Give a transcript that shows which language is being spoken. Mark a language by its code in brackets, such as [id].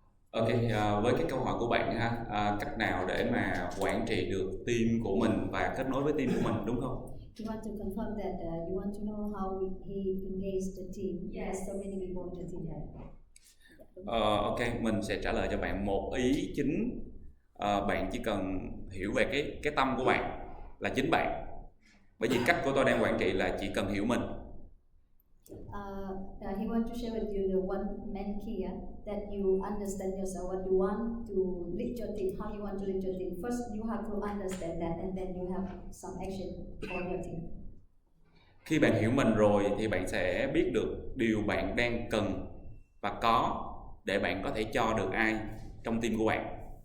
[vi] Ok, với cái câu hỏi của bạn ha, cách nào để mà quản trị được team của mình và kết nối với team của mình, đúng không? [en] You want to confirm that you want to know how he engaged the team. Yes, so many people in the team. [vi] Ok, mình sẽ trả lời cho bạn một ý chính. Bạn chỉ cần hiểu về cái tâm của bạn là chính bạn. Bởi vì cách của tôi đang quản trị là chỉ cần hiểu mình. [en] He wants to share with you the one main key that you understand yourself, what you want to lead your team, how you want to lead your team. First, you have to understand that, and then you have some action for your team. [vi] Khi bạn hiểu mình rồi thì bạn sẽ biết được điều bạn đang cần và có để bạn có thể cho được ai trong team của bạn.